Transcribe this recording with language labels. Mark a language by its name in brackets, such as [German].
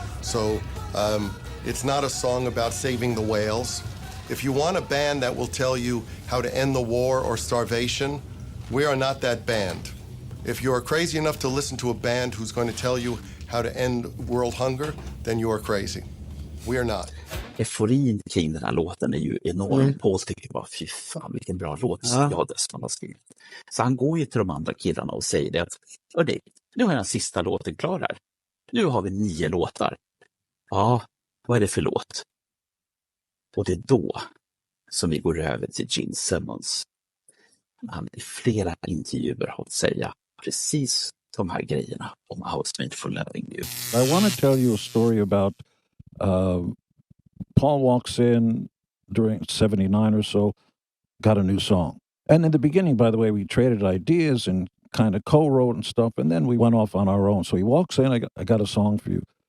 [English] So it's not a song about saving the whales. If you want a band that will tell you how to end the war or starvation, we are not that band. If you are crazy enough to listen to a band who's going to tell you how to end world hunger, then you are crazy. We are not. [Swedish] Euforin kring den här låten är ju enorm. Paul tycker bara, fy fan vilken bra låt jag Desmond har skrivit. Så han går ju till de andra killarna och säger det att, hörni, nu har jag den sista låten klar här. Nu har vi 9 låtar. Ja, vad är det för låt? Och det är då som vi går över till Gene Simmons. Han i flera intervjuer har att säga precis de här grejerna om I Was Made for Loving You. [English] I want to tell you a story about Paul walks in during 79 or so, got a new song. And in the beginning, by the way, we traded ideas and kind of co-wrote and stuff, and then we went off on our own. So he walks in, I got a song for you.